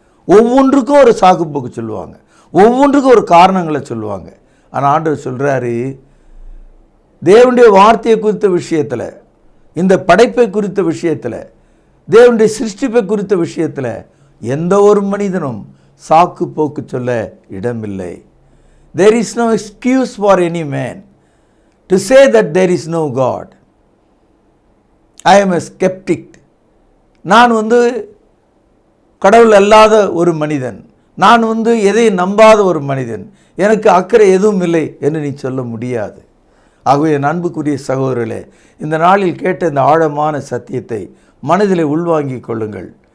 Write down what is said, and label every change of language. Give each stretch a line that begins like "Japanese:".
Tamil: ஒவ்வொன்றுக்கும் ஒரு சாக்கு போக்கு சொல்லுவாங்க, ஒவ்வொன்றுக்கும் ஒரு காரணங்களை சொல்லுவாங்க. ஆனால் ஆண்டவர் சொல்கிறாரு, தேவனுடைய வார்த்தையை குறித்த விஷயத்தில், இந்த படைப்பை குறித்த விஷயத்தில், தேவனுடைய சிருஷ்டிப்பை குறித்த விஷயத்தில் எந்த ஒரு மனிதனும் சாக்கு போக்கு சொல்ல இடமில்லை.
English: There is no excuse for any man to say that there is no God. I am a skeptic.
Tamil: நான் கடவுள் அல்லாத ஒரு மனிதன், நான் எதை நம்பாத ஒரு மனிதன், எனக்கு அக்கறை எதுவும் இல்லை என்று நீ சொல்ல முடியாது. ஆகவே என் அன்புக்குரிய சகோதரர்களே, இந்த நாளில் கேட்ட இந்த ஆழமான சத்தியத்தை மனதிலே உள்வாங்கிக் கொள்ளுங்கள்.